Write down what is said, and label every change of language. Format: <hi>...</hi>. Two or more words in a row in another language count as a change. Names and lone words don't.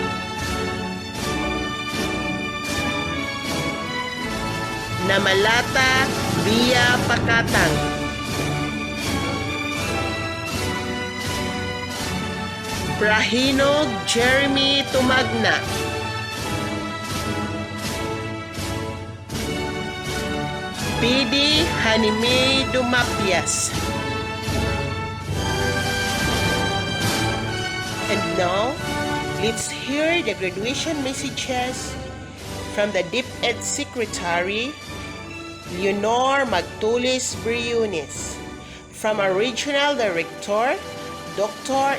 <en>Namalata Via Pakatang, Prahinog Jeremy Tumagna, Pidi Hanime Dumapias. And now, let's hear the graduation messages from the DepEd Secretary, Leonor Magtulis Briones, from our Regional Director, Dr.</en>